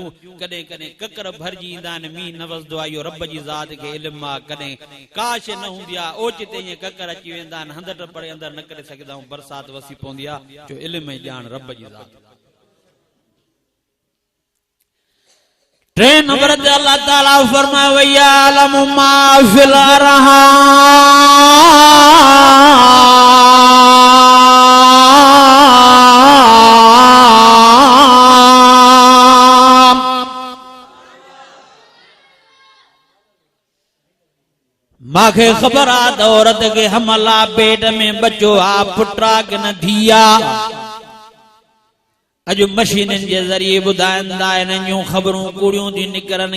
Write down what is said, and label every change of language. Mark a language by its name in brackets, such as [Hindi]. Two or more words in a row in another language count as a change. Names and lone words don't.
[Sindhi] कॾहिं कॾहिं ककर भरिजी ईंदा आहिनि, मींहुं न वसंदो आहे, इहो रब जी ज़ात खे इल्मु आहे। कॾहिं का शइ न हूंदी आहे, ओचिते ईअं ककर अची वेंदा आहिनि, हंध टपड़े अंदरि न करे सघंदा आहियूं, बरसाति वसी पवंदी आहे, जो इल्मु ऐं ॼाण रब जी ज़ात। टे नंबर ते अल्लाह ताला फरमाए [Arabic] ويعلم ما في الأرحام, [Sindhi] मांखे ख़बर आहे त औरत खे हमल आहे, पेट में बच्चो आहे, पुट आहे कि न धीउ आहे। अॼु मशीननि जे ज़रिए ॿुधाइनि था, इन्हनि जूं ख़बरूं कूड़ियूं थियूं निकिरनि।